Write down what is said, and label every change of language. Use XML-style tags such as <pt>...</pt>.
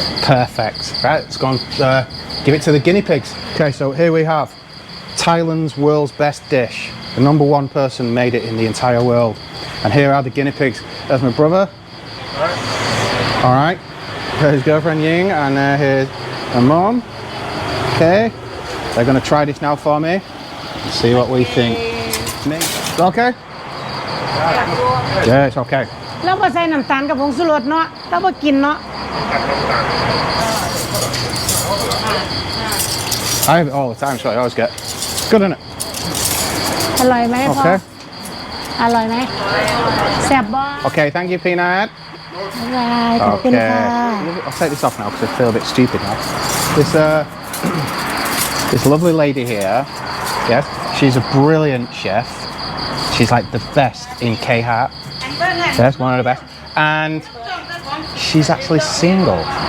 <en>perfect right let's go and give it to the guinea pigs okay so here we have Thailand's world's best dish the number one person made it in the entire world and here are the guinea pigs there's my brother all right here's his girlfriend Ying and here's my mom okay they're going to try this now for me and see what we think okay yeah it's okay</en> <th>แล้วพอใส่น้ำตาลกับผงชูรสเนาะแล้วพอกินเนาะ</th> <en>I have it all the time so I always get good isn't it</en> <th>อร่อยไหมพ่อ</th> <en>okay</en> <th>อร่อยไหมแซ่บบ่</th> <en>okay thank you Peanut</en> <th>บ๊ายบายขอบคุณ</th> <en>okay</en> <th>ค่ะ</th> <en>I'll take this off now because I feel a bit stupid now this this lovely lady here yes she's a brilliant chef she's like the best in K-Hat yes one of the best and she's actually single</en>